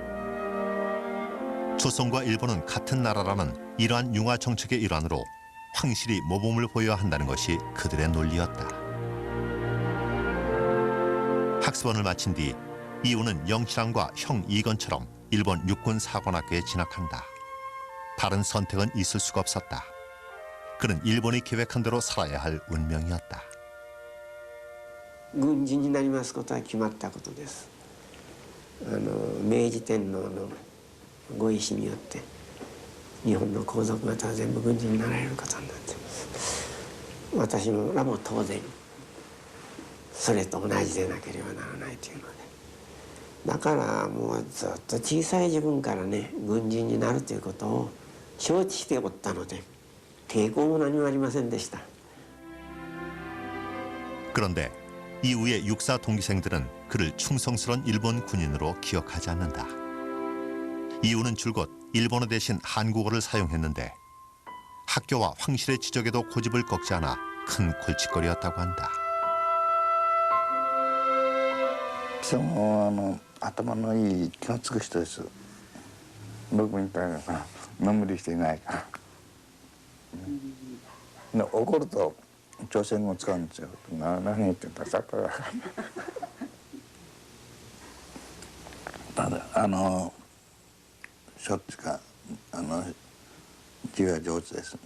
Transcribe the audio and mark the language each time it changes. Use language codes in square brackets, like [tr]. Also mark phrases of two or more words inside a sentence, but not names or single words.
[ko] 조선과 일본은 같은 나라라는 이러한 융화 정책의 일환으로 황실이 모범을 보여야 한다는 것이 그들의 논리였다. 학습원을 마친 뒤 이우는 영실왕과 형 이건처럼 일본 육군 사관학교에 진학한다. 다른 선택은 있을 수가 없었다. 그는 일본이 계획한 대로 살아야 할 운명이었다. [ja] 軍人になりますことは決まったことです。明治天皇のご意志によって日本の皇族方は全部軍人になられることになっています。私らも当然それと同じでなければならないというので、だからもうずっと小さい自分からね軍人になるということを承知しておったので抵抗も何もありませんでした。 [ko] 그런데 이후의 육사 동기생들은 그를 충성스러운 일본 군인으로 기억하지 않는다. 이후는 줄곧 일본어 대신 한국어를 사용했는데 학교와 황실의 지적에도 고집을 꺾지 않아 큰 골칫거리였다고 한다. [ja] 頭のいい気のつく人です。僕みたいなのんびりしていないから。怒ると朝鮮語を使うんですよ。何言ってんださっぱり分かんない。ただしょっちゅうか字は上手です。